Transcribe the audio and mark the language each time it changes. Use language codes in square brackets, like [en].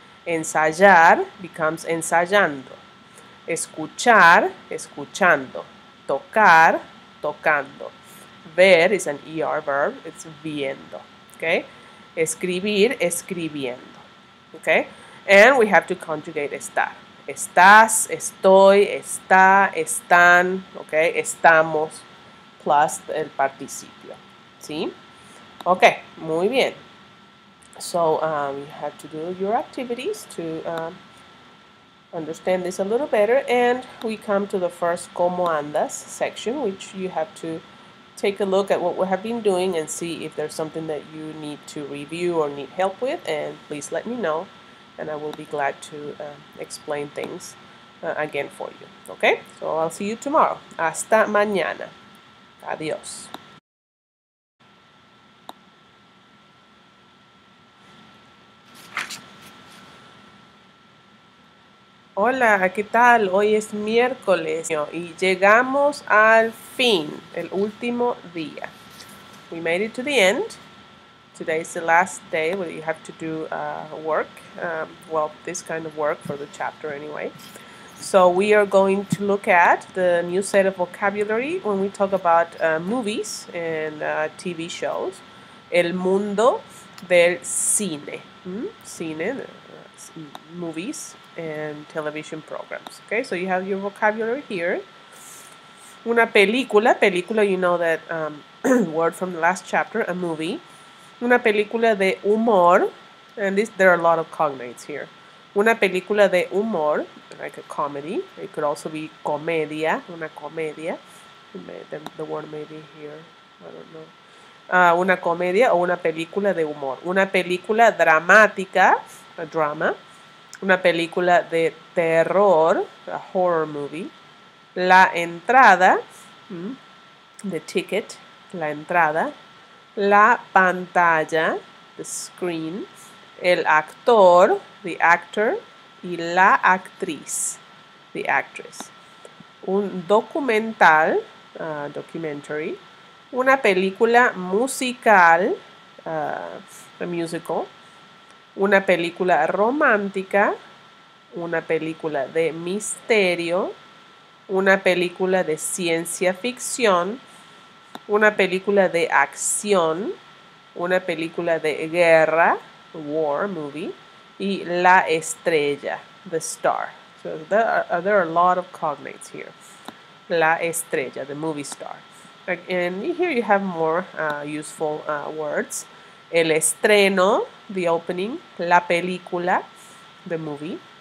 [es] Ensayar [en] becomes [es] ensayando. Escuchar, escuchando. Tocar, tocando. [en] Ver is an ER verb. It's viendo. Okay? [es] Escribir, escribiendo. Okay? [en] And we have to conjugate estar. [es] Estás, estoy, está, están, okay? Estamos, plus el participio. ¿Sí? Okay, muy bien. [en] So you have to do your activities to understand this a little better, and we come to the first [es] ¿Cómo andas? [en] Section, which you have to take a look at what we have been doing and see if there's something that you need to review or need help with, and please let me know, and I will be glad to explain things again for you. Okay? So I'll see you tomorrow. [es] Hasta mañana. Adiós. Hola, ¿qué tal? Hoy es miércoles y llegamos al fin, el último día. [en] we made it to the end. Today is the last day where you have to do work. Well, this kind of work for the chapter anyway. So we are going to look at the new set of vocabulary when we talk about movies and TV shows. [es] El mundo del cine. Cine, [en] movies and television programs. Okay, so you have your vocabulary here. [es] Una película, [en] you know that word from the last chapter, a movie. [es] Una película de humor, [en] and there are a lot of cognates here. [es] Una película de humor, [en] like a comedy. It could also be comedia, [es] una comedia. [en] The word may be here, I don't know. [es] Una comedia o una película de humor. Una película dramática, [en] a drama. [es] Una película de terror, [en] a horror movie. [es] La entrada, [en] the ticket, [es] la entrada. La pantalla, [en] the screen. [es] El actor, [en] the actor. [es] Y la actriz, [en] the actress. [es] Un documental, documentary. Una película musical, [en] a musical. [es] Una película romántica. Una película de misterio. Una película de ciencia ficción. Una película de acción. Una película de guerra, [en] war movie. [es] Y la estrella, [en] the star. So there are a lot of cognates here. [es] La estrella, [en] the movie star. And here you have more useful words. [es] El estreno, [en] the opening. [es] La película, [en] the movie.